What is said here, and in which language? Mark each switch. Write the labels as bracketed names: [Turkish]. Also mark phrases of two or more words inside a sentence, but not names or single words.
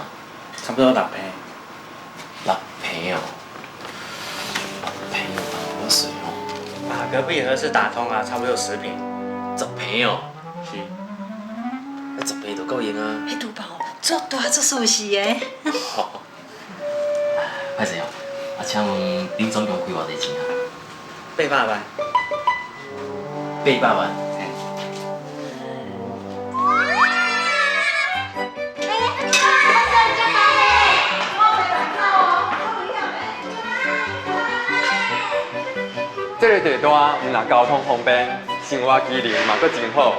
[Min Nan Chinese] 差不多6平。 6平哦，6平有多水哦？啊，隔壁也是打通啊，差不多有10平。 10平哦，是。啊10平就够用啊。迄厨房足大足舒适的。好。歹势哦，啊，请问恁总共开偌济钱啊 800万。 800万。嘿。这个地段毋但交通方便，生活机能嘛阁真好。